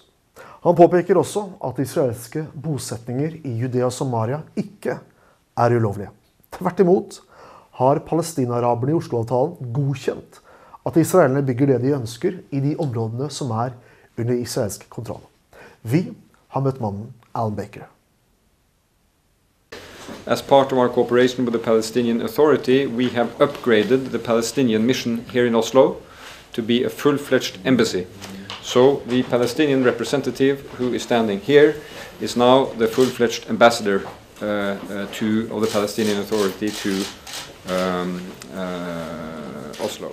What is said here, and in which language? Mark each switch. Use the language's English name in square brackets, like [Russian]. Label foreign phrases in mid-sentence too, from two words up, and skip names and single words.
[Norwegian] Han påpeker også at israelske bosetninger i Judea og Samaria ikke er ulovlige. Tvert imot har Palestina-araberne i Oslo-avtalen godkjent at israelerne bygger det de ønsker i de områdene som er under israelsk kontroll. Vi har møtt mannen Alan Baker. [English] As part of our cooperation with the Palestinian Authority, we have upgraded the Palestinian mission here in Oslo to be a full-fledged embassy. So the Palestinian representative who is standing here is now the full-fledged ambassador of the Palestinian Authority to Oslo.